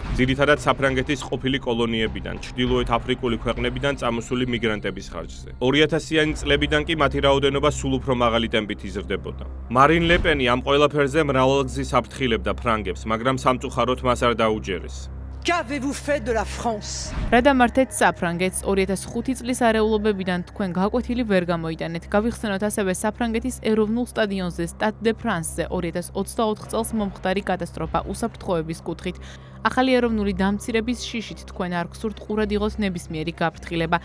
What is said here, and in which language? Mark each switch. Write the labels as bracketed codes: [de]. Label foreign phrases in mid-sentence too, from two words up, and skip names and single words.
[ka] ძირითადად საფრანგეთის ყოფილი კოლონიებიდან, ჩრდილოეთ აფრიკული ქვეყნებიდან წამოსული მიგრანტების ხარჯზე. 2000-იანი წლებიდან კი მათი რაოდენობა სულ უფრო მაღალი ტემპით იზრდებოდა. მარინ ლე პენი ამ ყველაფერზე მრავალგზის აფრთხილებდა ფრანგებს, მაგრამ სამწუხაროდ მას არ დაუჯერეს. [fr] Qu'avez-vous fait de la France? [ka] რა დამართეთ საფრანგეთს 2005 წლის არეულობებიდან თქვენ გაკვეთილი ვერ გამოიტანეთ. გავიხსენოთ ასევე საფრანგეთის ეროვნულ სტადიონზე Stade de France-ზე 2024 წელს მომხდარი კატასტროფა უსაფრთხოების კუთხით. ახალი ეროვნული დამცირების შიშით თქვენ არ გსურთ ყურად იყოთ ნებისმიერი გაფრთხილება.